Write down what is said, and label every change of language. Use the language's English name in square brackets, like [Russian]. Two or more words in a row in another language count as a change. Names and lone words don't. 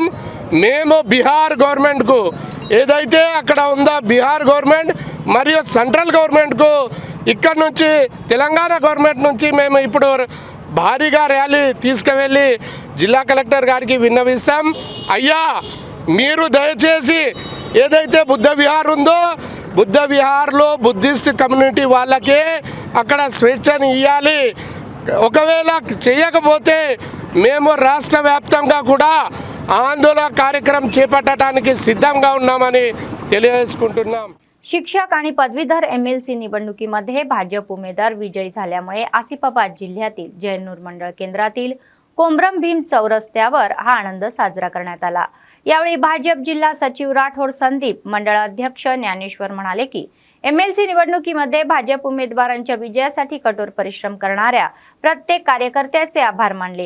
[Telugu] మేము బీహార్ గవర్నమెంట్కు ఏదైతే అక్కడ ఉందో బీహార్ గవర్నమెంట్ మరియు [English] central government [Telugu] ఇక్కడ నుంచి తెలంగాణ గవర్నమెంట్ నుంచి మేము ఇప్పుడు భారీగా ర్యాలీ తీసుకువెళ్ళి జిల్లా కలెక్టర్ గారికి విన్నవిస్తాం. అయ్యా, మీరు దయచేసి ఏదైతే బుద్ధ విహార్ ఉందో బుద్ధ విహార్లో [English] Buddhist community [Telugu] వాళ్ళకే అక్కడ స్వేచ్ఛని ఇవ్వాలి. ఒకవేళ చేయకపోతే మేము రాష్ట్ర వ్యాప్తంగా కూడా ఆందోళన కార్యక్రమం చేపట్టడానికి సిద్ధంగా ఉన్నామని తెలియజేసుకుంటున్నాం. [Marathi] शिक्षक आणि पदवीधर MLC निवडणुकीमध्ये भाजप उमेदवार विजयी झाल्यामुळे आसिफाबाद जिल्ह्यातील जयनूर मंडळ केंद्रातील कोंबरम भीम चौरस्त्यावर हा आनंद साजरा करण्यात आला. यावेळी भाजप जिल्हा सचिव राठोड संदीप, मंडळ अध्यक्ष ज्ञानेश्वर म्हणाले की MLC निवडणुकीमध्ये भाजप उमेदवारांच्या विजयासाठी कठोर परिश्रम करणाऱ्या प्रत्येक कार्यकर्त्याचे आभार मानले.